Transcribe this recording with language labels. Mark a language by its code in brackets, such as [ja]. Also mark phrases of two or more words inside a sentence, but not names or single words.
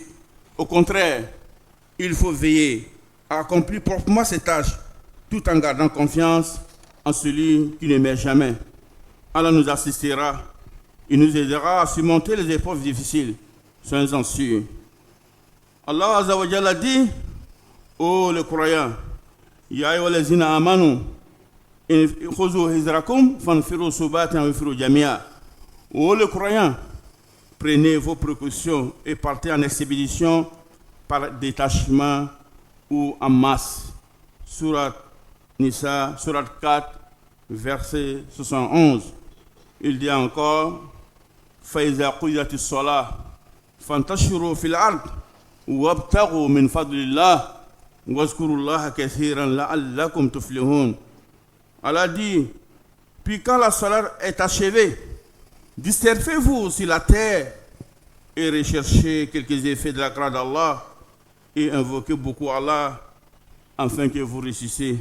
[fr] Au contraire, il faut veiller à accomplir proprement ses tâches tout en gardant confiance en celui qui ne meurt jamais. Allah nous assistera, il nous aidera à surmonter les épreuves difficiles. Soyez-en sûrs. [ar] الله عز وجل [fr] dit, ô les croyants, [ar] يا أيها الذين آمنوا خذوا حذركم فانفروا ثبات وانفروا جميعا. [fr] Ô les croyants, prenez vos précautions et partez en expédition par détachement ou en masse. Surat Nisa, Surat 4, verset 71. Il dit encore, [ar] فإذا قضيت الصلاة فانتشروا في الأرض وابتغوا من فضل الله. [fr] Allah dit, puis quand la salat est achevée, dispersez-vous sur la terre et recherchez quelques effets de la grâce d'Allah et invoquez beaucoup Allah afin que vous réussissiez.